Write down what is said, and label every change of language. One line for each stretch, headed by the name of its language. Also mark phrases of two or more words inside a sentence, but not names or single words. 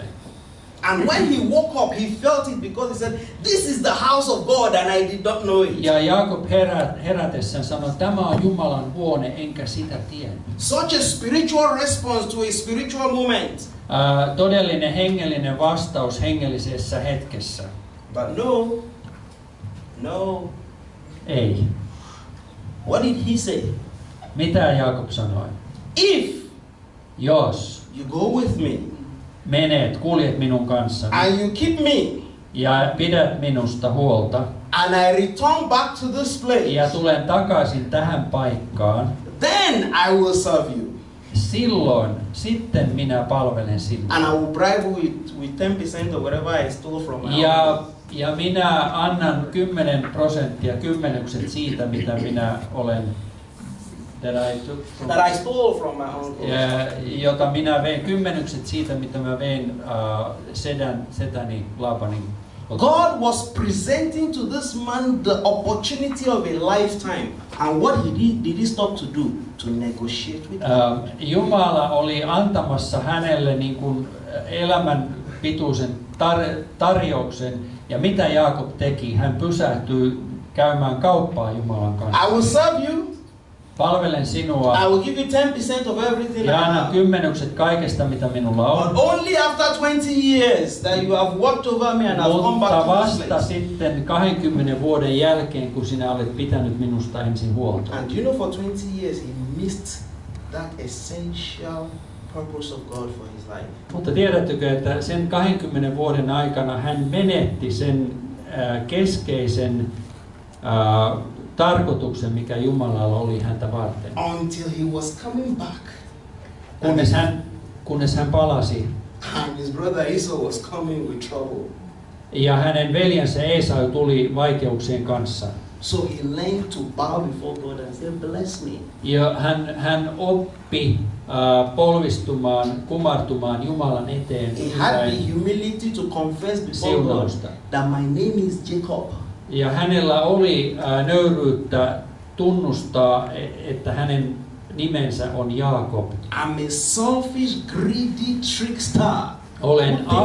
English: And when he woke up, he felt it because he said, "This is the house of God and I did not know it."
Finnish: Ja Jaakob herätessään sanoi, tämä on Jumalan huone, enkä sitä tiennyt.
English: Such a spiritual response to a spiritual moment.
Finnish: Todellinen hengellinen vastaus hengellisessä hetkessä.
English: But no.
Finnish: Ei.
English: What did he say?
Finnish: Mitä Jaakob sanoi? Jos
English: you go with me,
Finnish: kuljet minun kanssani
English: and you keep me,
Finnish: ja pidät minusta huolta,
English: and I return back to this place,
Finnish: ja tulen takaisin tähän paikkaan,
English: then I will serve you.
Finnish: Sitten minä palvelen sinua.
English: And I will bribe you with 10% of whatever I stole from my
Finnish: Ja minä annan 10% kymmenykset siitä, mitä minä olen
English: that I stole from my uncle.
Finnish: Jota minä vein, kymmenykset siitä, mitä mä vein setäni Laabanin.
English: God was presenting to this man the opportunity of a lifetime. And what did he stop to do? To negotiate with God.
Finnish: Jumala oli antamassa hänelle niin kuin elämän pituisen tarjouksen. Ja mitä Jaakob teki? Hän pysähtyi käymään kauppaa Jumalan kanssa.
English: I will serve you.
Finnish: Palvelen sinua.
English: I will give you 10% of everything
Finnish: ja
English: I
Finnish: annan
English: have.
Finnish: kymmenykset kaikesta, mitä minulla on.
English: But only after 20 years that you have walked over me and have come back to this
Finnish: vasta
English: place.
Finnish: sitten 20 vuoden jälkeen, kun sinä olet pitänyt minusta ensin huolta.
English: And you know, for 20 years he missed that essential purpose of God for his life.
Finnish: Mutta tiedättekö, että sen 20 vuoden aikana hän menetti sen keskeisen tarkoituksen, mikä Jumalalla oli häntä varten.
English: Until he was coming back.
Finnish: Kunnes hän palasi.
English: And his brother Esau was coming with trouble.
Finnish: Ja hänen veljensä Esau tuli vaikeuksien kanssa.
English: So he learned to bow before God and say, bless me.
Finnish: Ja hän oppi polvistumaan, kumartumaan Jumalan eteen.
English: He had the humility to confess before God that my name is Jacob.
Finnish: Ja hänellä oli nöyryyttä tunnustaa, että hänen nimensä on Jaakob.
English: I'm a selfish, greedy trickster.
Finnish: Olen